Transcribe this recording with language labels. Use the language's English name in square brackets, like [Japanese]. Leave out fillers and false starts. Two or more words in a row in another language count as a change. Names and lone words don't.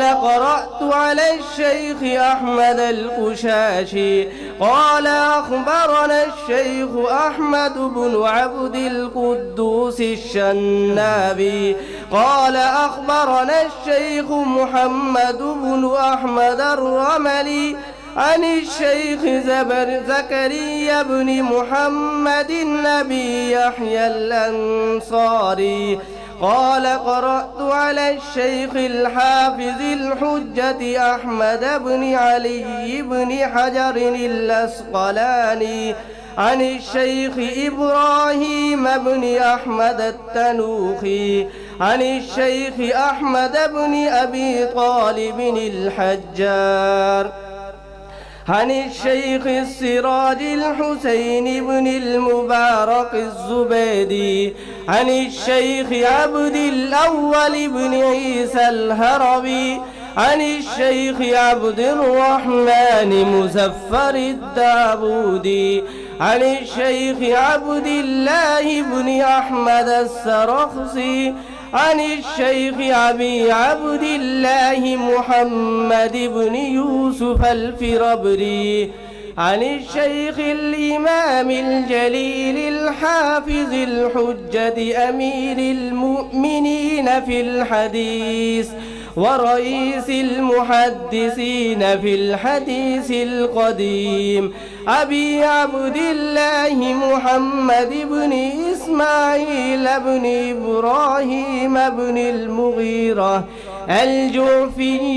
[Arabic] قرأت على الشيخ أحمد القشاشي قال أخبرنا الشيخ أحمد ابن عبد القدوس الشناوي قال أخبرنا الشيخ محمد ابن أحمد الرملي عن شيخ زكريا ابن محمد أبي يحيى الأنصاري قال قرأت على شيخ الحافظ الحجة أحمد ابن علي ابن حجر العسقلاني عن شيخ إبراهيم ابن أحمد التنوخي عن شيخ أحمد ابن أبي طالب الحجار عن شيخ سراج الحسين ابن المبارك الزبيدي عن شيخ عبد الأول ابن عيسى الهروي عن شيخ عبد الرحمن مظفر الداودي عن شيخ عبد الله ابن أحمد السرخسي عن شيخ أبي عبد الله محمد ابن يوسف الفربري عن شيخ إمام الجليل الحافظ الحجة أمير المؤمنين في الحديث ورئيس المحدثين في الحديث القديم أبي عبد الله محمد ابن إسماعيل ابن إبراهيم ابن المغيرة الجعفي